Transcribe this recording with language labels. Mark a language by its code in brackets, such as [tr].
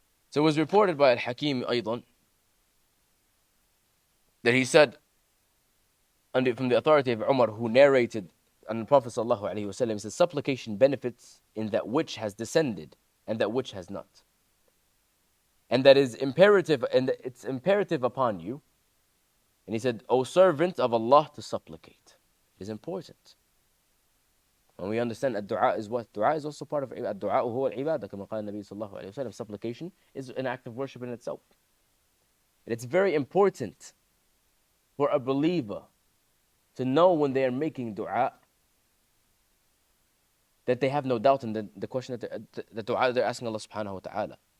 [en] So it was reported by Al-Hakim أيضا that he said, from the authority of Umar, who narrated on the Prophet sallallahu alaihi wasallam, he said, supplication benefits in that which has descended and that which has not. And that is imperative, and it's imperative upon you. And he said, O servant of Allah, to supplicate is important. And we understand that dua is what? Dua is also part of ibadah. [ar] Dua huwa al-ibadah, كما قال النبي صلى الله عليه وسلم. [en] Supplication is an act of worship in itself. And it's very important for a believer to know when they are making dua that they have no doubt in the question that the dua they're asking Allah subhanahu wa ta'ala.